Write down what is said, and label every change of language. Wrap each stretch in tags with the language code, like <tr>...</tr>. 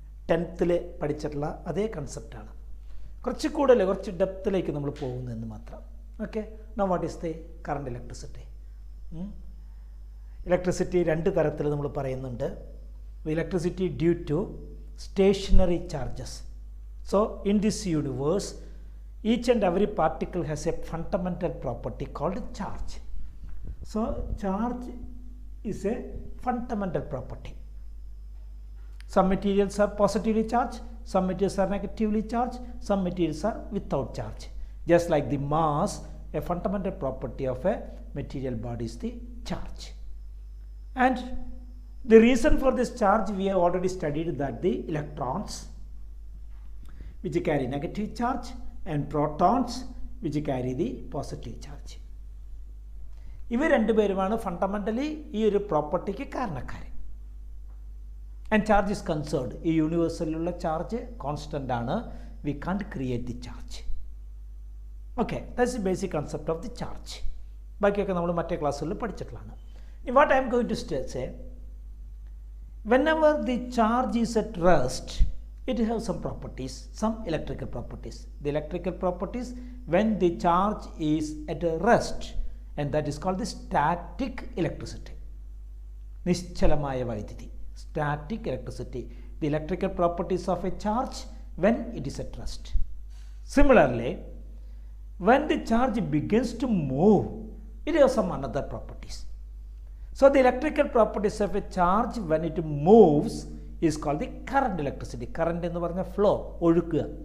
<ml>10th പഠിച്ചിട്ടുള്ള അതേ കൺസെപ്റ്റാണ്. കുറച്ച് ഡെപ്തിലേക്ക് നമ്മൾ പോകുന്നതെന്ന് മാത്രം.</ml> <en>Okay, now what is the current electricity? Electricity</en> <ml>രണ്ട് തരത്തിൽ നമ്മൾ പറയുന്നുണ്ട്.</ml> <en>Electricity due to stationary charges. So in this universe each and every particle has a fundamental property called charge. So charge is a fundamental property. Some materials are positively charged, some materials are negatively charged, some materials are without charge. Just like the mass, a fundamental property of a material body is the charge. And the reason for this charge, we have already studied that the electrons which carry negative charge and protons which carry the positive charge.</en> <ml>ഇവ രണ്ടുപേരുമാണ് fundamentally ഈ ഒരു പ്രോപ്പർട്ടിക്ക് കാരണക്കാർ.</ml> <en>And charge is conserved.</en> <ml>ഈ യൂണിവേഴ്സലിലുള്ള charge constant ആണ്.</ml> <en>We can't create the charge. Okay, that's the basic concept of the charge.</en> <ml>ബാക്കിയൊക്കെ നമ്മൾ മറ്റേ ക്ലാസ്സുകളിൽ പഠിച്ചിട്ടുള്ളതാണ്.</ml> <en>What I am going to say, whenever the charge is at rest, it has some properties, some electrical properties. The electrical properties when the charge is at a rest, and that is called the static electricity.</en> <ml>നിശ്ചലമായ വൈദ്യുതി, static electricity.</ml> <en>The electrical properties of a charge when it is at rest. Similarly, when the charge begins to move, it has some another properties. So the electrical properties of a charge when it moves is called the current electricity.</en> <ml>Current എന്ന് പറഞ്ഞാൽ flow, ഒഴുക്കുക.</ml>